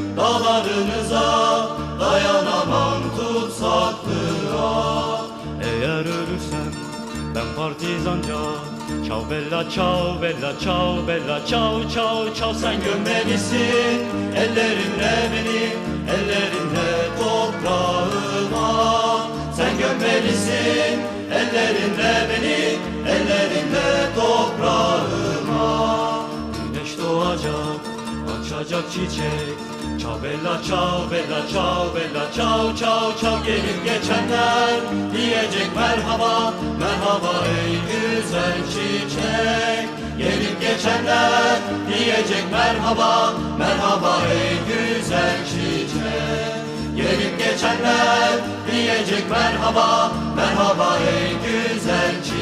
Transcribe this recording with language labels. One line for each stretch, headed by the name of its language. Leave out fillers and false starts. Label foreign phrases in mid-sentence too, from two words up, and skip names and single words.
Turkish: dualarınıza dayanamam tutsaklığa. Eğer ölürsem ben partizanca,
Italian: çav bella çav bella çav bella çav çav
Turkish: çav. Sen Gömmelisin ellerinle beni, ellerinle toprağıma. Sen gömmelisin ellerinle beni, ellerinle toprağıma. güneş doğacak, açacak çiçek,
Italian: çav bella çav bella çav bella çav çav çav.
Turkish: Gelip geçenler diyecek merhaba, merhaba ey güzel çiçek. Gelip geçenler diyecek merhaba, merhaba ey güzel çiçek. Gelip geçenler diyecek merhaba, merhaba ey güzel